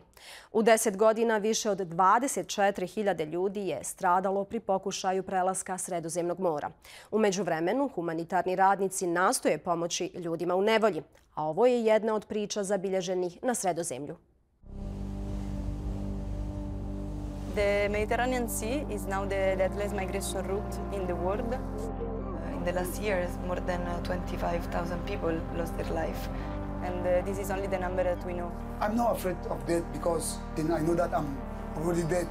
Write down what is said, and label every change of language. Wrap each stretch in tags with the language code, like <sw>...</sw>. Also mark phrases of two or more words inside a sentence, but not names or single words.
<hr>U 10 godina više od 24.000 ljudi je stradalo pri pokušaju prelaska Sredozemnog mora. U međuvremenu, humanitarni radnici nastoje pomoći ljudima u nevolji, a ovo je jedna od priča zabilježenih na Sredozemlju.</hr> <en>The Mediterranean Sea is now the deadliest migration route in the world. In the last years, more than 25,000 people lost their life. And this is only the number that we know. I'm not afraid of death because then I know that I'm already dead.</en>